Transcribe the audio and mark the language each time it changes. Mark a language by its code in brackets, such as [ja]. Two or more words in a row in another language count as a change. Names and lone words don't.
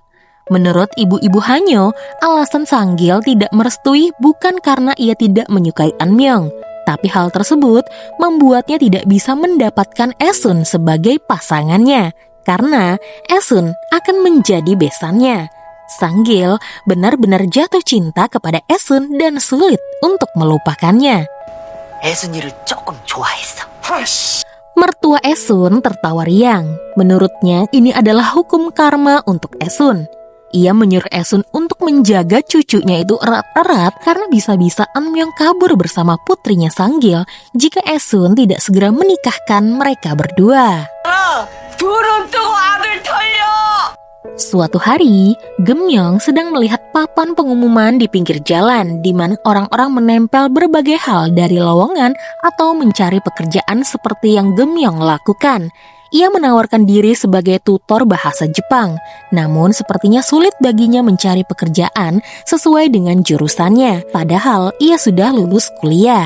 [id] Menurut ibu-ibu Hanyo, alasan Sanggil tidak merestui bukan karena ia tidak menyukai Anmyeong, tapi hal tersebut membuatnya tidak bisa mendapatkan Esun sebagai pasangannya, karena Esun akan menjadi besannya. Sanggil benar-benar jatuh cinta kepada Esun dan sulit untuk melupakannya. [ko] 애순이를 조금 좋아했어. [id] Mertua Esun tertawa riang. Menurutnya ini adalah hukum karma untuk Esun. Ia menyuruh Esun untuk menjaga cucunya itu erat-erat karena bisa-bisa Anmyeong kabur bersama putrinya Sanggil jika Esun tidak segera menikahkan mereka berdua. [ko] 둘은 뜨고 아들 털려. [id] Suatu hari, Gemyong sedang melihat papan pengumuman di pinggir jalan di mana orang-orang menempel berbagai hal dari lowongan atau mencari pekerjaan seperti yang Gemyong lakukan. Ia menawarkan diri sebagai tutor bahasa Jepang, namun sepertinya sulit baginya mencari pekerjaan sesuai dengan jurusannya, padahal ia sudah lulus kuliah.